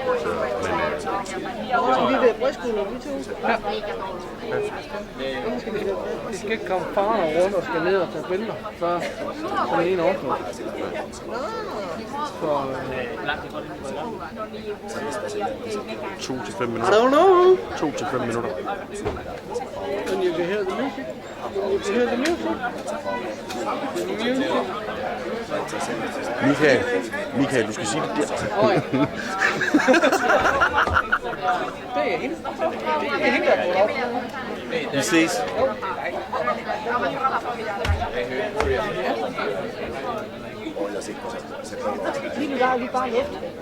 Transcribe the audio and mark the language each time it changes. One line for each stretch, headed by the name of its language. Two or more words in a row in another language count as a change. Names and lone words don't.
Danish: så vi er ved brystskolen, vi to. Ja. Vi skal ikke komme faren rundt og skal ned og tage billeder, før den ene overstår. Så 2 til 5 minutter.
English: I don't know.
Danish: 2 til 5 minutter.
English: And you can hear the music. You can hear the music.
Danish: Michael, du skal sige det der. Det er hende. Det er hende, der går op. Vi ses. Lige der er vi bare luft.